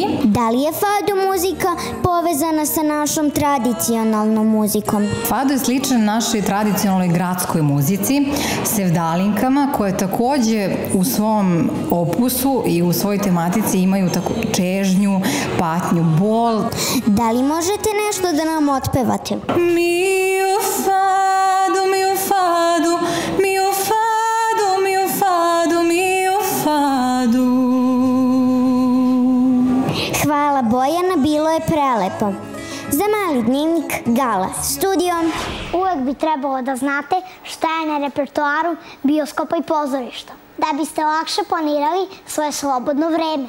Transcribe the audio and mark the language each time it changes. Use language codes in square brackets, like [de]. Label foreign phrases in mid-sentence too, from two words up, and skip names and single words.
[sr] Da li je fado muzika povezana sa našom tradicionalnom muzikom? Fado je sličan našoj tradicionalnoj gradskoj muzici, sevdalinkama, koje takođe u svom opusu i u svojoj tematici imaju čežnju, patnju, bol. Da li možete nešto da nam otpevate? [pt] Mio fado, mio fado, mio fado, mio fado, mio fado. [sr] Hvala Bojana, bilo je prelepo. Za Mali dnevnik, Gala, studio. Uvek bi trebalo da znate šta je na repertoaru bioskopa i pozorišta, da biste lakše planirali svoje slobodno vreme.